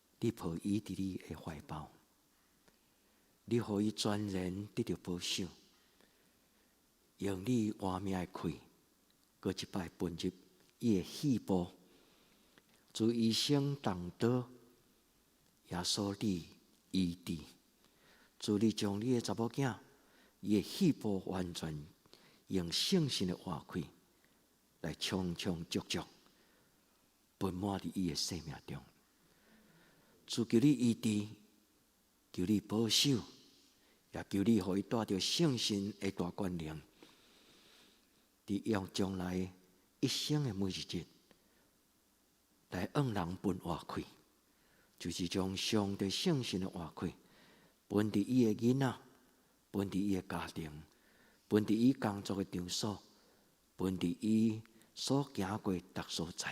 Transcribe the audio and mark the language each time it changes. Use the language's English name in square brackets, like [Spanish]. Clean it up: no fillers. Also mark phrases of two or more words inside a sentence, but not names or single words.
[Min Nan Chinese] 你抱伊伫你的怀抱，你互伊全然得到保守，用你活命的气，搁一摆奔入伊的细胞，自医生动刀，耶稣你医治，自你将你的查某囝，伊的细胞完全用圣神的活气来充充足足，奔满伫伊的生命中。主求你医治，求你保守，也求你互伊带着圣神的大权能，伫用将来一生的每一日来往人分活气，就是将上帝圣神的活气分伫伊的囡仔，分伫伊的家庭，分伫伊工作的场所，分伫伊所行过逐所在。